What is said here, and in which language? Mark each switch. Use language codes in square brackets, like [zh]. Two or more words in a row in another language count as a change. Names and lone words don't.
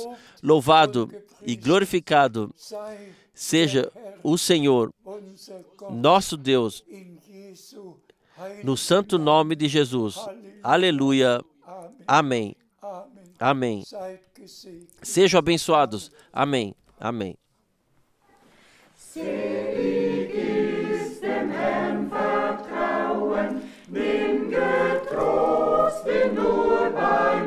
[pt] Louvado e glorificado seja o Senhor, nosso Deus, no santo nome de Jesus. Aleluia. Amém. Amém. Sejam abençoados. Amém. Amém. [de] Selig ist dem Herrn vertrauen, bin getrost, bin nur bei